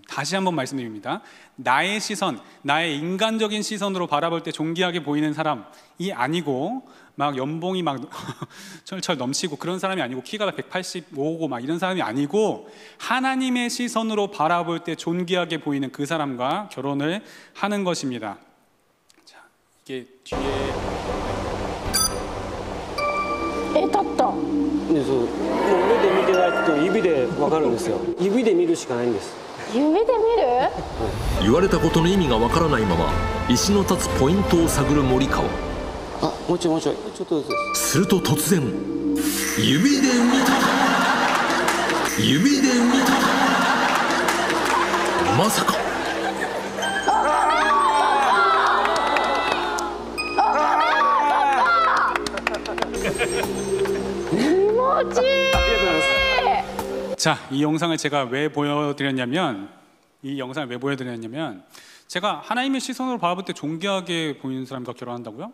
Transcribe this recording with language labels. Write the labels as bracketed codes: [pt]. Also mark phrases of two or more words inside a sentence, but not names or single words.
[ko] 다시 한번 말씀드립니다. 나의 시선, 나의 인간적인 시선으로 바라볼 때 존귀하게 보이는 사람이 아니고 막 연봉이 막 철철 넘치고 그런 사람이 아니고 키가 185고 막 이런 사람이 아니고 하나님의 시선으로 바라볼 때 존귀하게 보이는 그 사람과 결혼을 하는 것입니다. 자, 이게 뒤에 [ja] 立った。でそうもう目で見てないと指で分かるんですよ。指で見るしかないんです。指で見る？言われたことの意味がわからないまま石の立つポイントを探る森川。あ、もうちょいちょっとずつです。すると突然指で見た、指で見た、まさか [ko] 자, 이 영상을 제가 왜 보여드렸냐면 제가 하나님의 시선으로 바라볼 때 존귀하게 보이는 사람과 결혼한다고요?